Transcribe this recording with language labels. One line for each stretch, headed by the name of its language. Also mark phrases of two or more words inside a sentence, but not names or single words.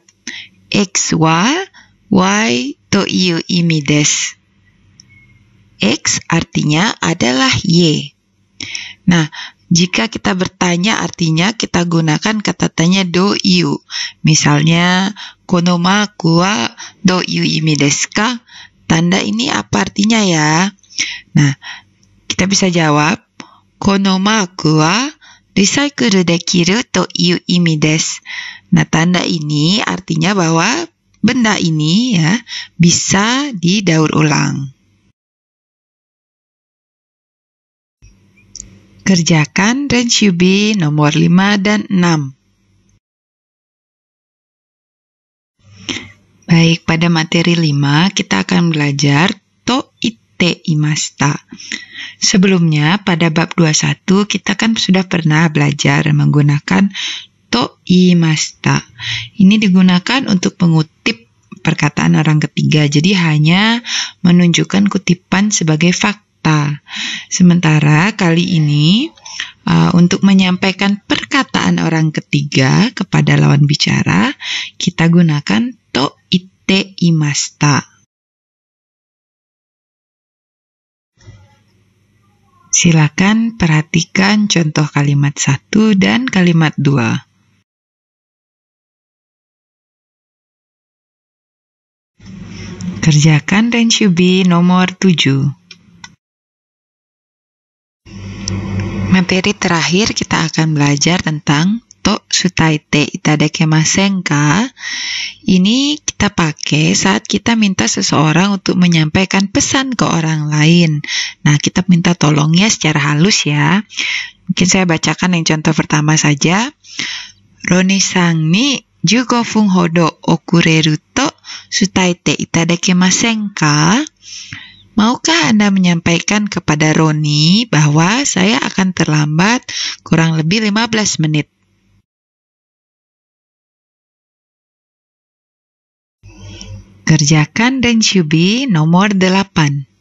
Japanese: XはYという意味です.
Indonesian: X artinya adalah Y. Nah, jika kita bertanya artinya kita gunakan kata tanya
Japanese: どういう. Misalnya, このマークはどういう意味ですか?
Indonesian: Tanda ini apa artinya ya? Nah, kita bisa jawab,
Japanese: このマークはリサイクルできるという意味です.
Indonesian: Nah, tanda ini artinya bahwa benda ini ya bisa didaur ulang. Kerjakan Renshubi nomor 5 dan 6. Baik, pada materi 5 kita akan belajar
Japanese: と言っていました.
Indonesian: Sebelumnya pada bab 21 kita kan sudah pernah belajar menggunakan
Japanese: と言いました.
Indonesian: Ini digunakan untuk mengutip perkataan orang ketiga, jadi hanya menunjukkan kutipan sebagai fakta. Sementara kali ini untuk menyampaikan perkataan orang ketiga kepada lawan bicara, kita gunakan
Japanese: と言っていました.
Indonesian: Silakan perhatikan contoh kalimat 1 dan kalimat 2. Kerjakan Renshubi nomor 7. Materi terakhir kita akan belajar tentang
Japanese: と伝えていただけませんか.
Indonesian: Ini kita pakai saat kita minta seseorang untuk menyampaikan pesan ke orang lain. Nah, kita minta tolongnya secara halus ya. Mungkin saya bacakan yang contoh pertama saja.
Japanese: Roni-san ni 15 分ほど遅れると伝えていただけませんか?
Indonesian: Maukah Anda menyampaikan kepada Roni bahwa saya akan terlambat kurang lebih 15 menit? Kerjakan Renshubi nomor 8.